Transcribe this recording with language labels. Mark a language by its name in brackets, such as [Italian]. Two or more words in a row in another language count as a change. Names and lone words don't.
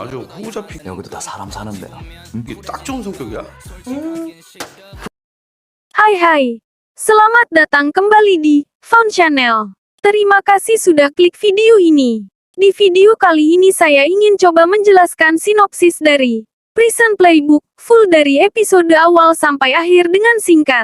[Korean] 아주 호구잡히 여기도 다 사람 사는 데야. 응? 이게 딱 좋은 성격이야. [Indonesian] Hai, selamat datang kembali di Found Channel. Terima kasih sudah klik video ini. Di video kali ini saya ingin coba menjelaskan sinopsis dari Prison Playbook, full dari episode awal sampai akhir dengan singkat.